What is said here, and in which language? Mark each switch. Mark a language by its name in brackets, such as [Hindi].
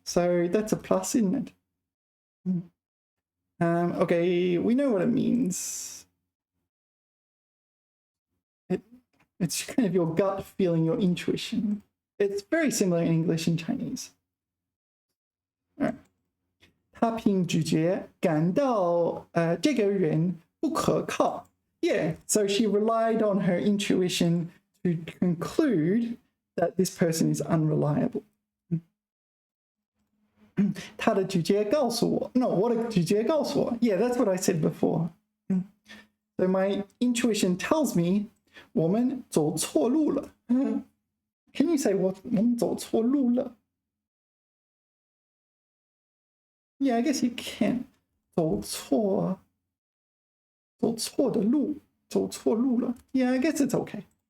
[English] So that's a plus, isn't it? Okay, we know what it means. It's kind of your gut feeling, your intuition. It's very similar in English and Chinese. All right. [Chinese] 他凭直觉感到这个人不可靠. [English] Yeah, so she relied on her intuition to conclude that this person is unreliable. [Chinese] 他的直觉告诉我, no, 我的直觉告诉我. [English] Yeah, that's what I said before. So my intuition tells me [Chinese] 我们走错路了. [English] Can you say [Chinese] 我们走错路了? [English] Yeah, I guess you can. [Chinese] 走错的路, 走错路了. [English] Yeah, I guess it's okay.